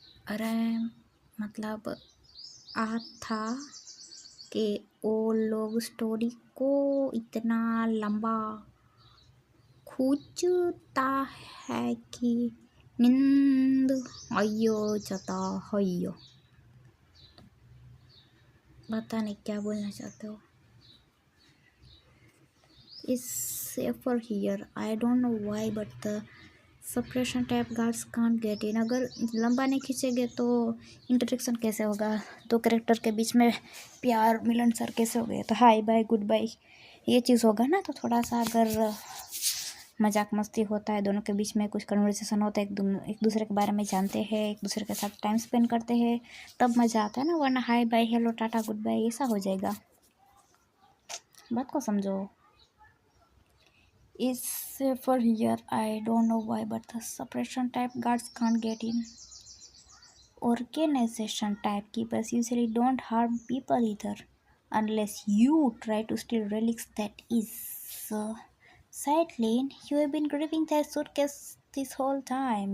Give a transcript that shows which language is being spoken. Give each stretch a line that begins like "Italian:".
Hindi: अरे मतलब आ था कि वो लोग स्टोरी को इतना लंबा खींचता है कि नींद आयो जाता है। पता नहीं क्या बोलना चाहते हो।
English: Is safer here. I don't know why, but the suppression tab guards can't get in.
Hindi: अगर लंबा नहीं खींचेंगे तो इंटरेक्शन कैसे होगा? दो कैरेक्टर के बीच में प्यार मिलन सर कैसे हो गए? तो
English: hi bye good bye
Hindi: ये चीज़ होगा ना। तो थोड़ा सा अगर मजाक मस्ती होता है, दोनों के बीच में कुछ कन्वर्सेशन होता है, एक दूसरे के बारे में जानते हैं, एक दूसरे के साथ टाइम स्पेंड करते हैं, तब मज़ा आता है ना। वरना
English: hi bye hello tata good bye
Hindi: ऐसा हो जाएगा। बात को समझो।
English: is safer here. I don't know why, but the suppression type guards can't get in. Organization type keepers usually don't harm people either, unless you try to steal relics. That is. Side lane, you have been gripping that suitcase this whole time.